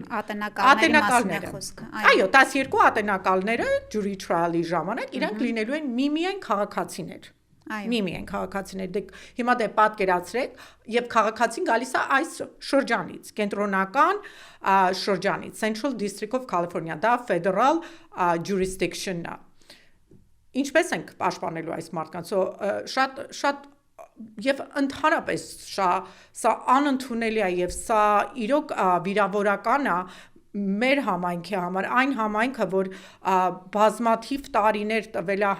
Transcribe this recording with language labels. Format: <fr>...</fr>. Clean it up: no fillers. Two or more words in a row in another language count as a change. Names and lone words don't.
<hy>ատենակալները, այո, 12 ատենակալները</hy> <en>jury trial-</en> <hy>ի ժամանակ իրանք լինելու են միմիայն քաղաքացիներ։ Միմի են քաղաքացիներ, դե հիմա դե պատկերացրեք, եւ քաղաքացին գալիս է այս շրջանից, կենտրոնական շրջանից, Central District of California, դա</hy> <en>federal jurisdiction-</en> <hy>ն է։ Ինչպես ենք պաշտպանելու այս մարդկանց, շատ եւ ընդհանրապես սա անընդունելի է եւ սա իրոք վիրավորական է մեր համայնքի համար, այն համայնքը, որ բազմաթիվ տարիներ տվել է</hy>